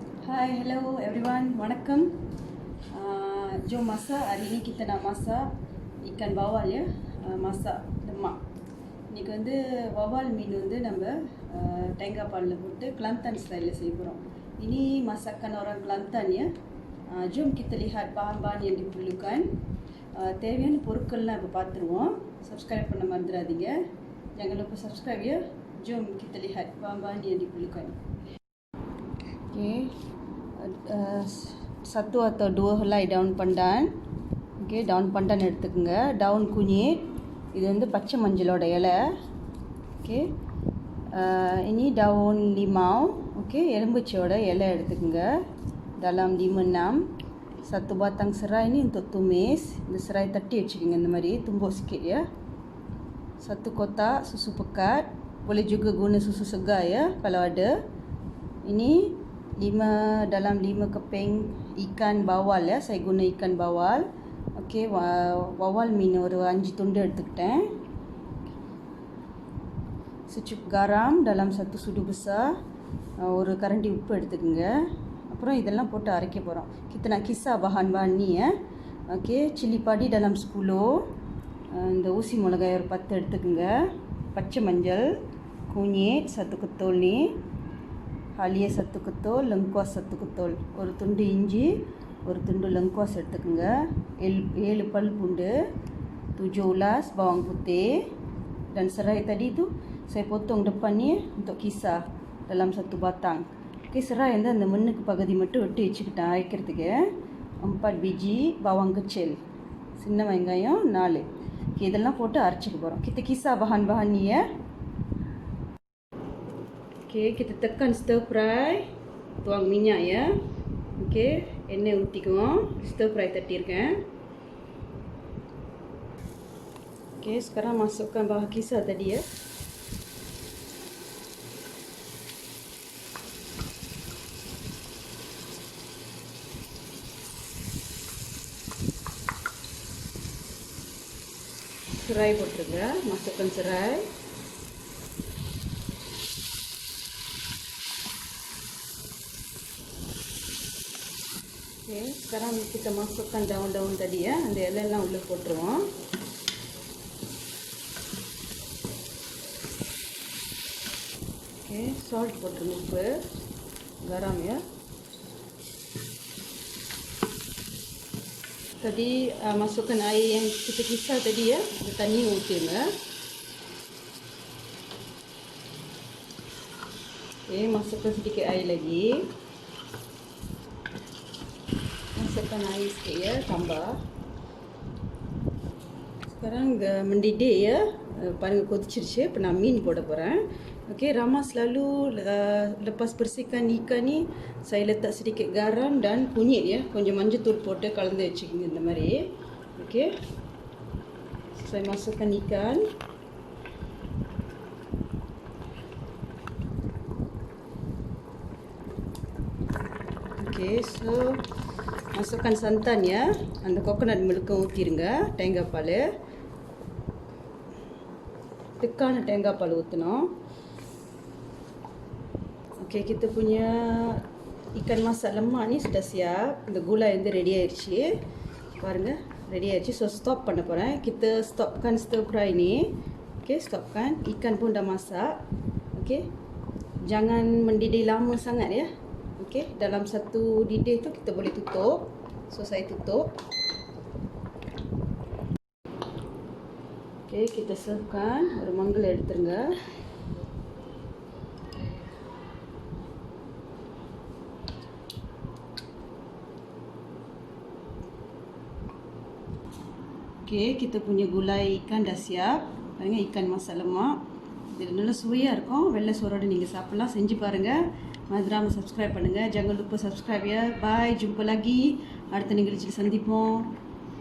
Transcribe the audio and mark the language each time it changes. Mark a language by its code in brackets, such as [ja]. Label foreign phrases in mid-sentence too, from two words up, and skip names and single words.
[en] Hi, hello everyone. [ms] Wanakkam. Jom masak. Hari ni kita nak masak ikan bawal ya. Masak lemak. Ini [ta] வந்து bawal மீன் வந்து நம்ம தேங்காய் பால்ல போட்டு Kelantan style செய்ய போறோம். [ms] Ini masakan orang Kelantan ya. Jom kita lihat bahan-bahan yang diperlukan. [ta] தேவையான பொருட்கள்லாம் இப்ப பார்த்துருவோம். Subscribe பண்ண மறந்துடாதீங்க. [ms] Jangan lupa subscribe ya. Jom kita lihat bahan-bahan yang diperlukan. Okay. Satu atau dua helai daun pandan. Okay, daun pandan எடுத்துக்கங்க. daun kunyit. [ta] இது வந்து பச்சை மஞ்சளோட இலை. Okay. [ms] Ini daun limau. [ta] Okay, எலும்புச்சோட இலை எடுத்துக்கங்க. [ms] Dalam 5-6. Satu batang serai ni untuk tumis. இந்த serai tadi [ta] வச்சுக்கங்க இந்த மாதிரி [ms] tumbuk sikit ya. Satu kotak susu pekat. Boleh juga guna susu segar ya kalau ada. Ini dalam 5 keping ikan bawal ya. Saya guna ikan bawal. Okey, bawal [ta] மீன் ஒரு 5 துண்டு எடுத்துக்கிட்டேன். [ms] Secup garam dalam satu sudu besar. [ta] ஒரு கரண்டி உப்பு எடுத்துக்கங்க. அப்புறம் இதெல்லாம் போட்டு அரைக்க போறோம். [ms] Kita nak kisah bahan-bahan ni ya. Okey, chilli padi dalam 10. [ta] இந்த ஊசி மிளகாய் ஒரு 10 எடுத்துக்கங்க. பச்சை மஞ்சள், [ms] kunyit 1 ketul ni. Halia 1 ketul, lengkuas 1 ketul. [ta] ஒரு துண்டு இஞ்சி, ஒரு துண்டு lengkuas எடுத்துக்கங்க. [ms] 7 [ta] பல் பூண்டு, [ms] 7 ulas bawang putih dan serai tadi tu saya potong depan ni untuk kisar dalam satu batang. [ta] Okey, serai வந்து அந்த மண்ணுக்கு பகுதி மட்டும் வெட்டி வச்சுக்கிட்டேன் அரைக்கிறதுக்கு. [ms] 4 biji bawang kecil. [ta] சின்ன வெங்காயம் 4. Okay, இதெல்லாம் போட்டு அரைச்சிக்க போறோம். [ms] Kita kisar bahan-bahan ni ya. Okay, kita tekan [en] stir fry. [ms] Tuang minyak ya. [ta] Okay, எண்ணெய் ஊற்றிக்குவோம். [en] Stir fry [ta] தட்டியிருக்கேன். [ms] Okay, sekarang masukkan bahan kisar tadi ya. [ta] Serai போட்டுருங்க. [ms] Masukkan serai. Okay, sekarang kita masukkan daun-daun tadi ya. [ta] அந்த இலையெல்லாம் உள்ள போட்டுருவோம். Okay, salt போட்டுருங்க, உப்பு, [ms] garam ya. Tadi masukkan air yang kita kisar tadi ya. [ta] Ada tani ஊற்றிங்க. [ms] Okay, masukkan sedikit air lagi. Masukkan air sikit ya, tambah. Sekarang mendidih ya. [ta] Paling கொதிச்சிருச்சு. இப்போ நான் மீன் போட போறேன். [ms] Okey, Rama selalu lepas bersihkan ikan ni saya letak sedikit garam dan kunyit ya. [ta] கொஞ்சம் மஞ்சள் தூள் போட்டு கலந்து வச்சுக்கங்க இந்த மாதிரி. [ms] Okey. Saya masukkan ikan. Okey, so masukkan santan ya. [ta] அந்த [en] coconut milk [ta] ஊத்திருங்க. தேங்காய் பால். திக்கான தேங்காய் பால் ஊத்தணும். [ms] Okey, kita punya ikan masak lemak ni sudah siap. [ta] இந்த gulai வந்து ரெடி ஆயிருச்சு. பாருங்க, ரெடி ஆயிருச்சு. [en] So stop [ta] பண்ண போறேன். [ms] Kita stopkan stir fry ni. Okey, stopkan. Ikan pun dah masak. Okey. Jangan mendidih lama sangat ya. Okey, dalam satu didih tu kita boleh tutup. So saya tutup. Okey, kita servekan. [ta] ஒரு மங்கல் எடுத்துருங்க. [ms] Okey, kita punya gulai ikan dah siap. Paling ikan masak lemak. [ta] இது நல்ல சுவையா இருக்கும். வெள்ளை சோறோட நீங்க சாப்பிடலாம். செஞ்சு பாருங்க. மறந்துடாம subscribe பண்ணுங்க. [ms] Jangan lupa subscribe ya. Bye, jumpa lagi. [ta] அடுத்த நிகழ்ச்சியில் சந்திப்போம்.